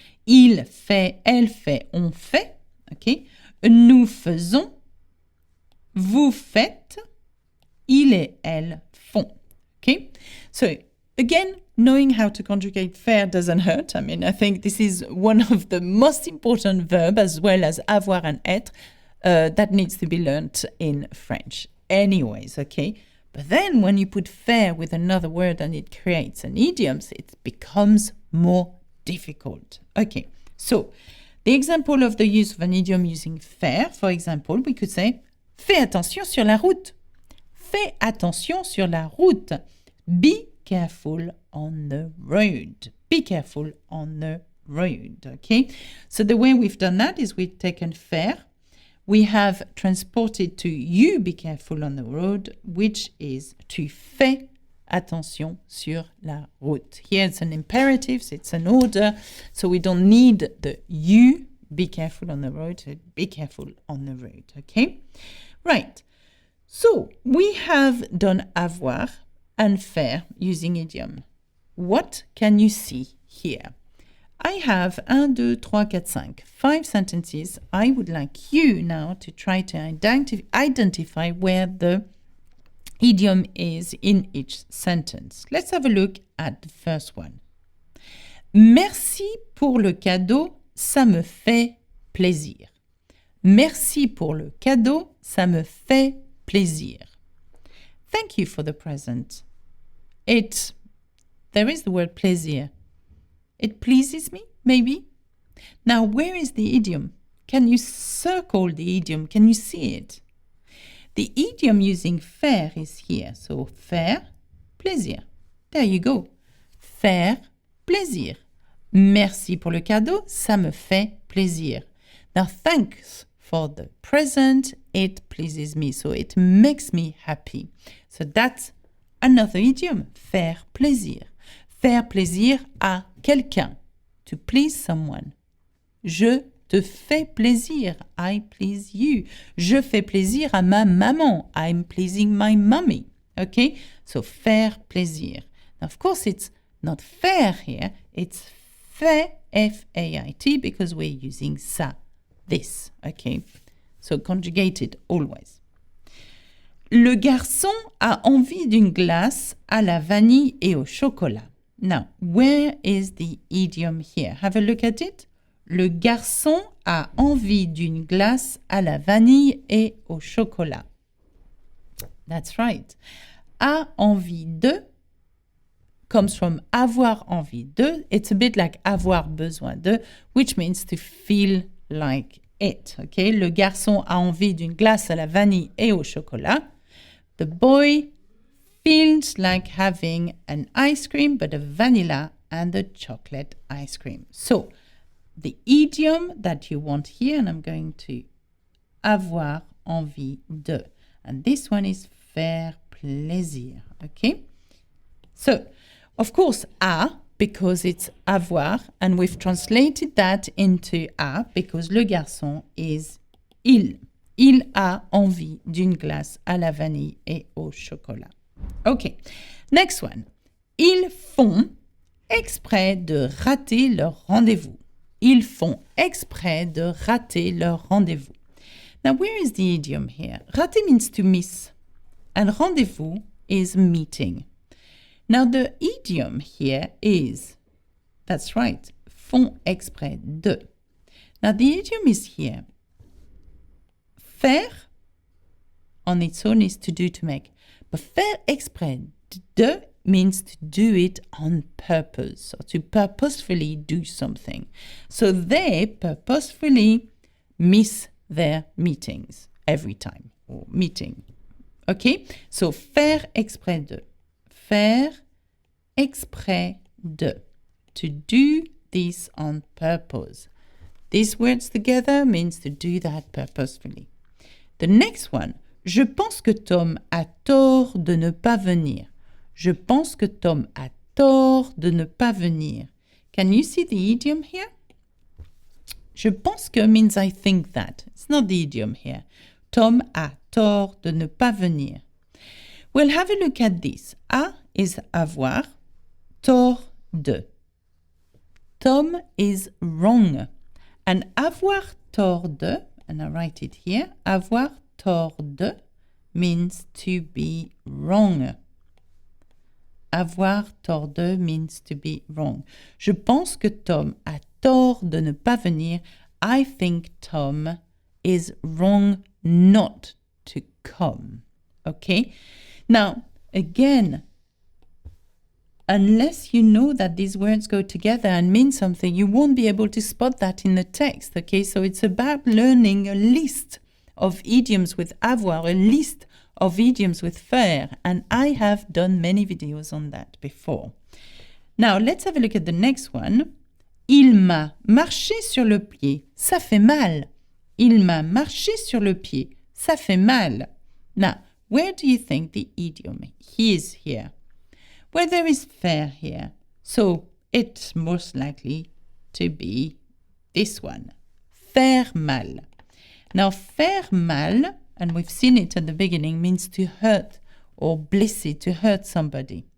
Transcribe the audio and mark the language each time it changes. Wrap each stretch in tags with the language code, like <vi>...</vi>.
<fr>Il fait, elle fait, on fait. Okay. Nous faisons, vous faites, il et elle font.</fr> <en>Okay. So, again, knowing how to conjugate faire doesn't hurt. I mean, I think this is one of the most important verbs, as well as avoir and être, that needs to be learnt in French. Anyways, okay? But then when you put faire with another word and it creates an idiom, it becomes more difficult. Okay, so the example of the use of an idiom using faire, for example, we could say,</en> <fr>fais attention sur la route. Fais attention sur la route.</fr> <en>Be careful on the road. Be careful on the road, okay? So the way we've done that is we've taken faire, we have transported to you be careful on the road, which is</en> <fr>tu fais attention sur la route.</fr> <en>Here it's an imperative, so it's an order, so we don't need the you be careful on the road, so be careful on the road, okay? Right, so we have done avoir and faire using idiom. What can you see here? I have 1, 2, 3, 4, 5 sentences. I would like you now to try to identify where the idiom is in each sentence. Let's have a look at the first one.</en> <fr>Merci pour le cadeau, ça me fait plaisir. Merci pour le cadeau, ça me fait plaisir.</fr> <en>Thank you for the present. There is the word plaisir. It pleases me, maybe. Now, where is the idiom? Can you circle the idiom? Can you see it? The idiom using faire is here. So, faire, plaisir. There you go. Faire, plaisir.</en> <fr>Merci pour le cadeau, ça me fait plaisir.</fr> <en>Now, thanks for the present, it pleases me. So, it makes me happy. So, that's another idiom, faire plaisir.</en> <fr>Faire plaisir à quelqu'un.</fr> <en>To please someone.</en> <fr>Je te fais plaisir.</fr> <en>I please you.</en> <fr>Je fais plaisir à ma maman.</fr> <en>I'm pleasing my mommy. Okay? So, faire plaisir. Now, of course, it's not faire here. It's fait, F-A-I-T, because we're using ça, this. Okay? So, conjugated always.</en> <fr>Le garçon a envie d'une glace à la vanille et au chocolat.</fr> <en>Now, where is the idiom here? Have a look at it.</en> <fr>Le garçon a envie d'une glace à la vanille et au chocolat.</fr> <en>That's right.</en> <fr>a envie de</fr> <en>comes from</en> <fr>avoir envie de.</fr> <en>It's a bit like avoir besoin de, which means to feel like it. Okay?</en> <fr>Le garçon a envie d'une glace à la vanille et au chocolat.</fr> <en>The boy feels like having an ice cream, but a vanilla and a chocolate ice cream. So, the idiom that you want here, and I'm going to avoir envie de. And this one is faire plaisir. Okay? So, of course, a, because it's avoir, and we've translated that into a, because le garçon is il.</en> <fr>Il a envie d'une glace à la vanille et au chocolat.</fr> <en>Okay, next one.</en> <fr>Ils font exprès de rater leur rendez-vous. Ils font exprès de rater leur rendez-vous.</fr> <en>Now, where is the idiom here? Rater means to miss, and rendezvous is meeting. Now, the idiom here is, that's right, font exprès de. Now, the idiom is here. Faire, on its own, is to do, to make. But faire exprès de means to do it on purpose, or to purposefully do something. So they purposefully miss their meetings every time, or meeting. Okay? So</en> <fr>faire exprès de. Faire exprès de.</fr> <en>To do this on purpose. These words together means to do that purposefully. The next one,</en> <fr>je pense que Tom a tort de ne pas venir. Je pense que Tom a tort de ne pas venir.</fr> <en>Can you see the idiom here? Je pense que means I think that. It's not the idiom here.</en> <fr>Tom a tort de ne pas venir.</fr> <en>Well, have a look at this. A is avoir, tort de. Tom is wrong. And avoir tort de, and I write it here, avoir tort de means to be wrong. Avoir tort de means to be wrong.</en> <fr>Je pense que Tom a tort de ne pas venir.</fr> <en>I think Tom is wrong not to come. Okay? Now, again, unless you know that these words go together and mean something, you won't be able to spot that in the text. Okay? So it's about learning a list of idioms with avoir, a list of idioms with faire, and I have done many videos on that before. Now, let's have a look at the next one.</en> <fr>Il m'a marché sur le pied, ça fait mal. Il m'a marché sur le pied, ça fait mal.</fr> <en>Now, where do you think the idiom is here? Well, there is faire here, so it's most likely to be this one, faire mal. Now, faire mal, and we've seen it at the beginning, means to hurt or blesser, to hurt somebody.</en>